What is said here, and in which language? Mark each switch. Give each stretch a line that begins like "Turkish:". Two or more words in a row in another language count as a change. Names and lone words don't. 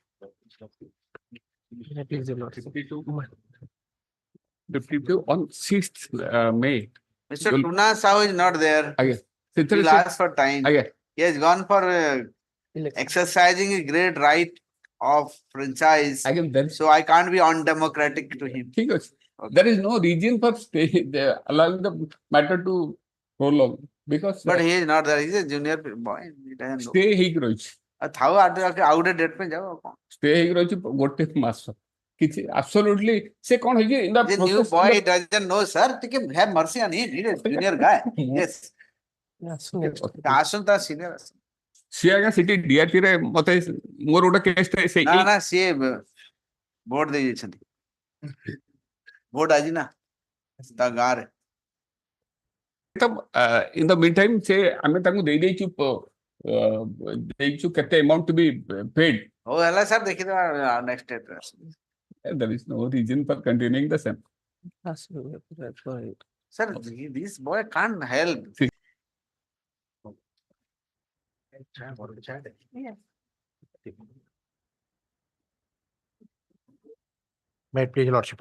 English: Please, your lord. 52 on 6th May. Mr. Tuna Sahu is not there Again. he asked for time Again. he has gone for exercising a great right of franchise Again, then. so I can't be undemocratic to him
Odia: ଠିକ ଅଛି.
English: There is no reason for allowing the matter to prolong because but he is not there he is a junior boy he doesn't know stay
Odia: ହେଇକି ରହିଛି. थाओ ଆଉ ଗୋଟେ ଡେଟ୍ ପାଇଁ ଯାଅ କଣ stay ହେଇକି ରହିଛି ଗୋଟେ ମାସ କିଛି absolutely ସେ କଣ ହେଇଛି
English: in the the new process boy doesn't know sir ଟିକେ have mercy on him he is a junior guy yes ଆସନ୍ତା senior
Odia: ସିଏ ଆଜ୍ଞା ସେଠି DRT ରେ ମତେ ମୋର ଗୋଟେ କେସ୍ ଥାଏ ସେ ନା ନା ସିଏ ଭୋଟ ଦେଇ ଯାଇଛନ୍ତି ଭୋଟ ଆଜି ନା ତା ଗାଁରେ
English: in the meantime
Odia: ସେ ଆମେ ତାଙ୍କୁ ଦେଇଛୁ କେତେ
English: amount to be paid.
Odia: ହଉ ହେଲା ସାର୍ ଦେଖିଦେବା
English: next step There is no reason for continuing the same. sir this boy can't help May it please your lordship.